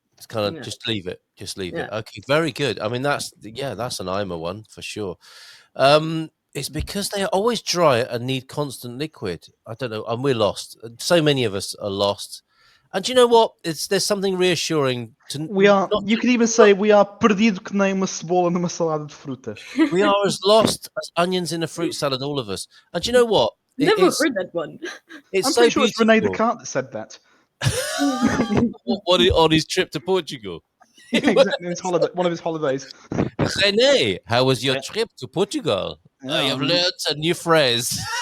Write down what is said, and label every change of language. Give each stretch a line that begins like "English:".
English: It's kind of just leave it. Just leave it. Okay, very good. I mean, that's an Ima one for sure. It's because they are always dry and need constant liquid. I don't know, and we're lost. So many of us are lost. And do you know what? There's something reassuring. We are. You could even say we are
Portuguese: perdido que nem uma cebola numa salada de frutas.
English: We are as lost as onions in a fruit salad, all of us. And do you know what? Never heard that one. It's I'm so pretty sure it's Rene beautiful. Descartes that said that. What on his trip to Portugal? Yeah, exactly. His holiday, one of his holidays. René, how was your trip to Portugal? I have learned a new phrase.